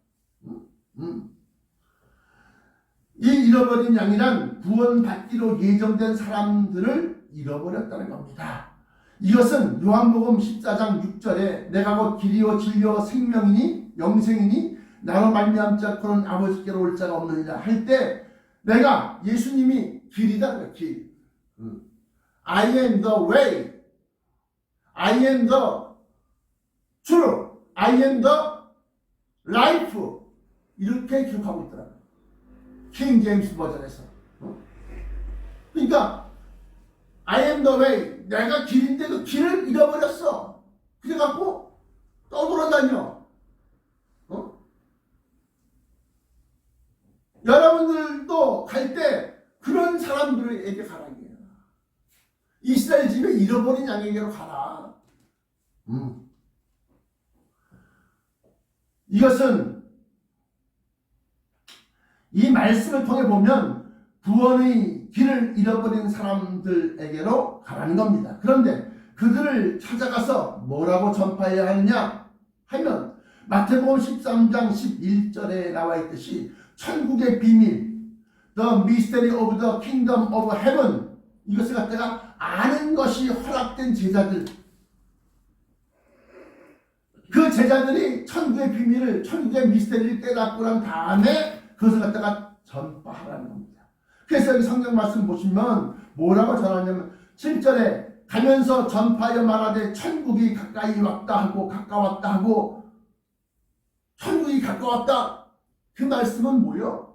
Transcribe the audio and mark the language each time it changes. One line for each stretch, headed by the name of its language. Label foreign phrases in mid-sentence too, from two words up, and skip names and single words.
Korean: 이 잃어버린 양이란 구원받기로 예정된 사람들을 잃어버렸다는 겁니다. 이것은 요한복음 14장 6절에 내가 곧 길이요 진리요 생명이니 영생이니 나로 말미암지 않고는 아버지께로 올 자가 없느니라 할 때 내가 예수님이 길이다. 길.
English: I am the way. I am the truth. I am the life.
Korean: 이렇게 기록하고 있더라고요. 킹 제임스 버전에서. 그러니까
English: I am the way.
Korean: 내가 길인데 그 길을 잃어버렸어. 그래갖고 떠돌아다녀. 여러분들도 갈 때 그런 사람들에게 가라는 거예요. 이스라엘 집에 잃어버린 양에게로 가라. 이것은 이 말씀을 통해 보면 구원의 길을 잃어버린 사람들에게로 가라는 겁니다. 그런데 그들을 찾아가서 뭐라고 전파해야 하느냐 하면 마태복음 13장 11절에 나와 있듯이 천국의 비밀,
English: The mystery of the kingdom of heaven,
Korean: 이것을 갖다가 아는 것이 허락된 제자들, 그 제자들이 천국의 비밀을, 천국의 미스터리를 깨닫고 난 다음에 그것을 갖다가 전파하라는 겁니다. 그래서 여기 성경 말씀 보시면 뭐라고 전하냐면 7절에 가면서 전파하여 말하되 천국이 가까이 왔다 하고 가까웠다 하고, 천국이 가까웠다, 그 말씀은 뭐요?